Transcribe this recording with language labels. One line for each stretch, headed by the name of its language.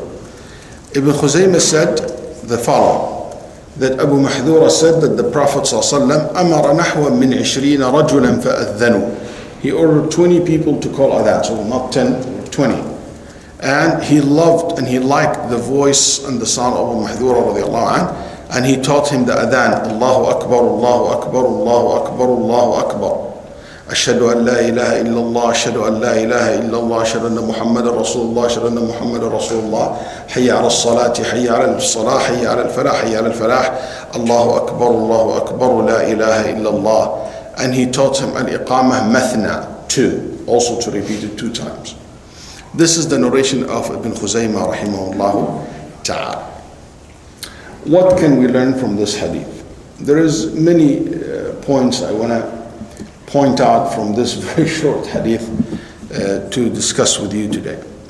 English: Ibn Khuzaymah said the following, that Abu Mahdura said that the Prophet ﷺ
Arabic: أمر نحو من 20 رجلا فأذنوا.
English: He ordered 20 people to call adhan, so not 10, 20. And he loved and he liked the voice and the sound of Abu Mahdura radiallahu anhu, and he taught him the adhan, Allahu Akbar, Allahu Akbar, Allahu Akbar, Allahu Akbar.
Arabic: أشهد أن لا إله إلا الله أشهد أن لا إله إلا الله أشهد أن محمد رسول الله أشهد أن محمد رسول الله حي على الصلاة حي على الصلاة حي على الفلاح حي على الفلاح الله أكبر الله أكبر لا إله إلا الله.
English: And he taught him al-iqamah mathna, 2, also to repeat it 2 times. This is the narration of Ibn Khuzaymah rahimahullah ta'ala. What can we learn from this hadith? There is many points I want to point out from this very short hadith to discuss with you today.